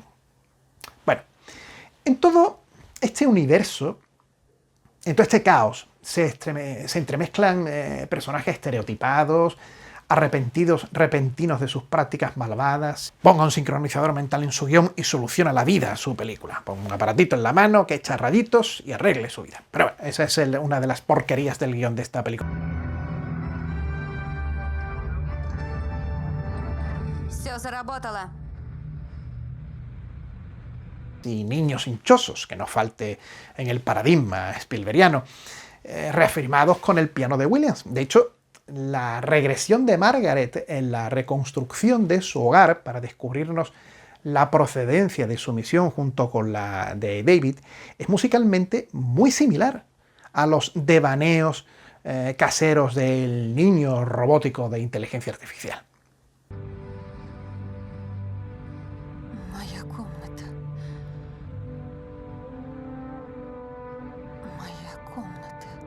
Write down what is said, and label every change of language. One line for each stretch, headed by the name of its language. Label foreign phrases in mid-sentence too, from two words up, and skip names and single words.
Spanish: Bueno, en todo este universo, en todo este caos, se entremezclan personajes estereotipados, repentinos de sus prácticas malvadas. Ponga un sincronizador mental en su guión y soluciona la vida a su película. Ponga un aparatito en la mano que echa rayitos y arregle su vida. Pero bueno, esa es una de las porquerías del guión de esta película.
Russian: Все заработало.
Spanish: Y niños hinchosos, que no falte en el paradigma spielbergiano, reafirmados con el piano de Williams. De hecho, la regresión de Margaret en la reconstrucción de su hogar para descubrirnos la procedencia de su misión junto con la de David es musicalmente muy similar a los devaneos caseros del niño robótico de inteligencia artificial.
Russian: Моя комната. Моя комната.